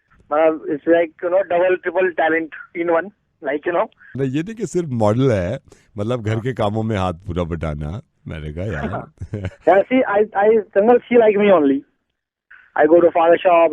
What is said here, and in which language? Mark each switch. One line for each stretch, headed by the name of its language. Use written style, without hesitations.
English: It's like double triple talent in one. Like
Hindi: नहीं ये नहीं कि सिर्फ मॉडल है, मतलब घर के कामों में हाथ पूरा बटाना। मैंने कहा यार
English: yeah, see, she like me only. I go to father shop.